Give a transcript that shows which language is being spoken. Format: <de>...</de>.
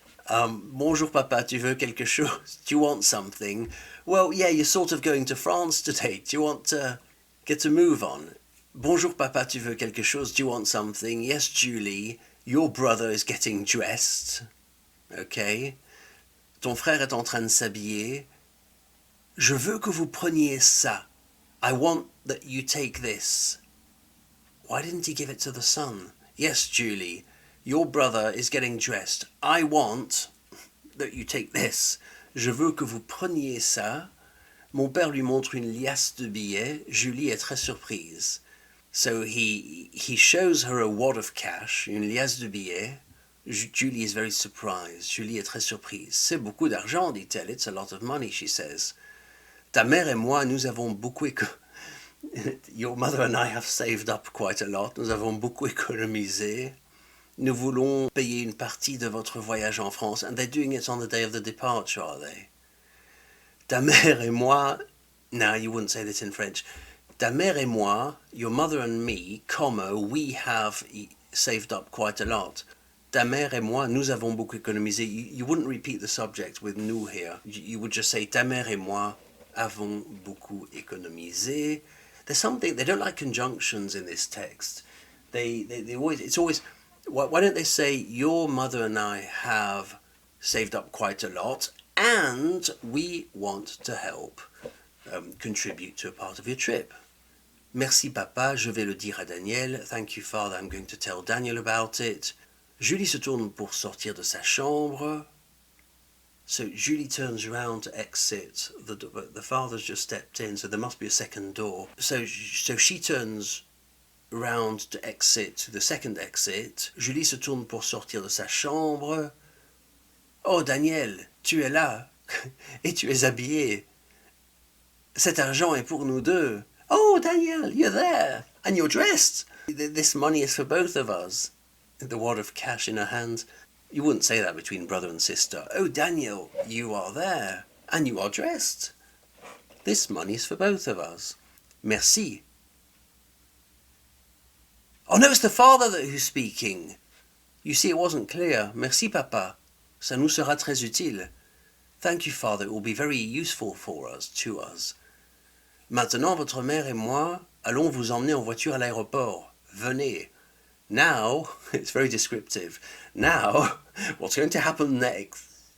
<fr>Bonjour, papa. Tu veux quelque chose?</fr> <en>Do you want something? Well, yeah, you're sort of going to France today. Do you want to get a move on?</en> <fr>Bonjour, papa. Tu veux quelque chose?</fr> <en>Do you want something? Yes, Julie. Your brother is getting dressed. Okay.</en> <fr>Ton frère est en train de s'habiller. Je veux que vous preniez ça.</fr> <en>I want that you take this. Why didn't he give it to the son? Yes, Julie. Your brother is getting dressed. I want that you take this.</en> <fr>Je veux que vous preniez ça. Mon père lui montre une liasse de billets. Julie est très surprise.</fr> <en>So he shows her a wad of cash,</en> <fr>une liasse de billets.</fr> <en>Julie is very surprised.</en> <fr>Julie est très surprise. C'est beaucoup d'argent, dit-elle.</fr> <en>It's a lot of money, she says.</en> <fr>Ta mère et moi, nous avons beaucoup</fr> <en>Your mother and I have saved up quite a lot.</en> <fr>Nous avons beaucoup économisé. Nous voulons payer une partie de votre voyage en France.</fr> <en>And they're doing it on the day of the departure, are they?</en> <fr>Ta mère et moi...</fr> <en>Now, you wouldn't say this in French.</en> <fr>Ta mère et moi,</fr> <en>your mother and me, comma, we have saved up quite a lot.</en> <fr>Ta mère et moi, nous avons beaucoup économisé.</fr> <en>You wouldn't repeat the subject with nous here. You would just say,</en> <fr>ta mère et moi avons beaucoup économisé.</fr> <en>There's something, they don't like conjunctions in this text. They always, it's always, why don't they say, your mother and I have saved up quite a lot, and we want to help contribute to a part of your trip.</en> <fr>Merci papa, je vais le dire à Daniel.</fr> <en>Thank you father, I'm going to tell Daniel about it.</en> <fr>Julie se tourne pour sortir de sa chambre.</fr> <en>So Julie turns around to exit. The father's just stepped in, so there must be a second door. So she turns around to exit to the second exit.</en> <fr>Julie se tourne pour sortir de sa chambre. Oh Daniel, tu es là et tu es habillé. Cet argent est pour nous deux.</fr> <en>Oh Daniel, you're there and you're dressed. This money is for both of us. The wad of cash in her hand. You wouldn't say that between brother and sister. Oh, Daniel, you are there, and you are dressed. This money's for both of us. Merci. Oh no, it's the father who's speaking. You see, it wasn't clear.</en> <fr>Merci, papa. Ça nous sera très utile.</fr> <en>Thank you, father. It will be very useful for us, to us.</en> <fr>Maintenant, votre mère et moi allons vous emmener en voiture à l'aéroport. Venez.</fr> <en>Now, it's very descriptive. Now, what's going to happen next?</en>